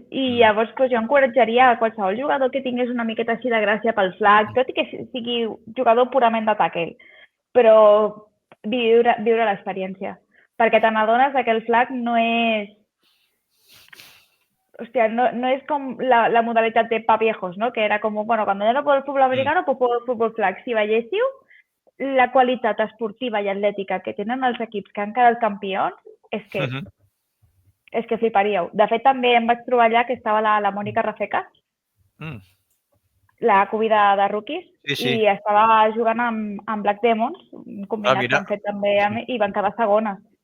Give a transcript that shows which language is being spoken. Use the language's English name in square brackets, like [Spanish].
[Catalan] I llavors jo encoratjaria a qualsevol jugador que tingués una miqueta així de gràcia pel flag, tot i que sigui jugador purament de tackle, però viure l'experiència. Perquè te n'adones que el flag no és... Hòstia, no és com la modalitat de pa viejos, ¿no? [Spanish] Que era com, bueno, cuando yo no puedo el fútbol americano, pues puedo el fútbol flag. [Catalan] Si veiéssiu la qualitat esportiva i atlètica que tenen els equips que han quedat campions, és que fliparíeu. De fet, també em vaig trobar allà que estava la Mònica Rafeca, la cubi de rookies, i estava jugant amb Black Demons, un combinat que han fet també, i van quedar segones.